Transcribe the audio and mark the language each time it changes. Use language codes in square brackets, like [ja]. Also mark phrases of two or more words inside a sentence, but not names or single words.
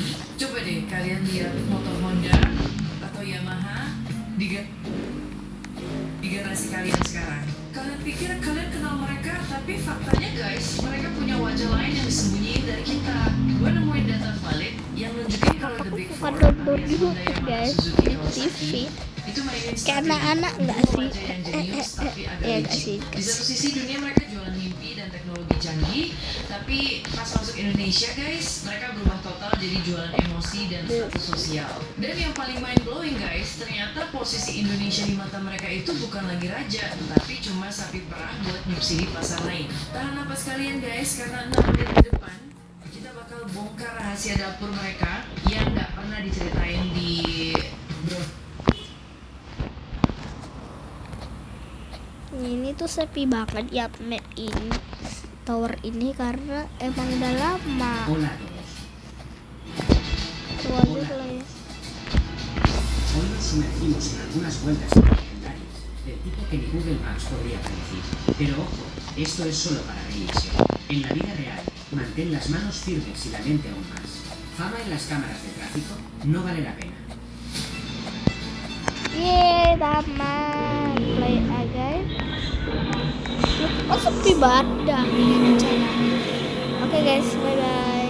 [id] Coba deh kalian lihat motor Honda atau Yamaha di generasi kalian sekarang. Kalian pikir kalian kenal mereka, tapi faktanya guys, mereka punya wajah lain yang disembunyiin dari kita. Gue nemuin data valid yang nunjukin kalau [en] the big four [id] alias Honda, Yamaha, Suzuki, Kawasaki itu mainin Karena anak nggak sih? wajah yang jenius tapi agak Ya nggak licik. sih. Di satu sisi dunia mereka jualan mimpi dan teknologi canggih, tapi pas masuk Indonesia guys, mereka berubah total jadi jualan emosi dan status sosial. Dan yang paling [en] mind blowing [id] guys, ternyata posisi Indonesia di mata mereka itu bukan lagi raja, tapi cuma sapi perah buat nyubsidi pasar lain. Tahan napas kalian guys, karena 6 menit ke depan kita bakal bongkar rahasia dapur mereka yang nggak pernah diceritain di Ini tuh sepi banget ya map ini, tower ini, karena emang udah lama. [es] Hola a todos. [id] Tuh aja lah ya. [es] Hoy nos sumergimos en algunas vueltas legendarias, del tipo que ni Google Maps podría predecir. Pero ojo, esto es solo para reírse. En la vida real, mantén las manos firmes y la mente aún más. Fama en las cámaras de tráfico no vale la pena. [id] Yeay, taman. Play aja. Kok sepi banget dah. [en] Oke guys, bye bye.